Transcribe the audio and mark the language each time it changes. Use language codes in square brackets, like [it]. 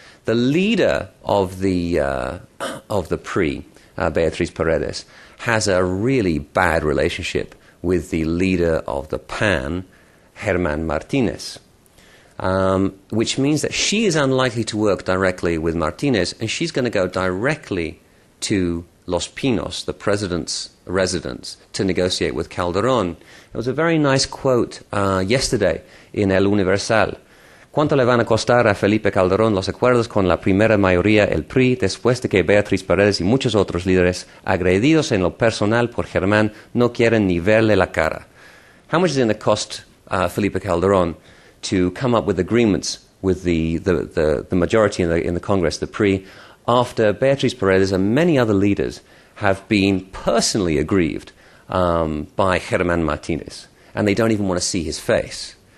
[en] The leader of the PRI, Beatriz Paredes, has a really bad relationship with the leader of the PAN, Germán Martínez, which means that she is unlikely to work directly with Martínez, and she's going to go directly to Los Pinos, the president's residence, to negotiate with Calderón. There was a very nice quote yesterday in El Universal. [es] ¿Cuánto le van a costar a Felipe Calderón los acuerdos con la primera mayoría, el PRI, después de que Beatriz Paredes y muchos otros líderes, agredidos en lo personal por Germán, no quieren ni verle la cara? [en] How much is it going to cost Felipe Calderón to come up with agreements with the majority in the Congress, the PRI, after Beatriz Paredes and many other leaders have been personally aggrieved by Germán Martínez, and they don't even want to see his face?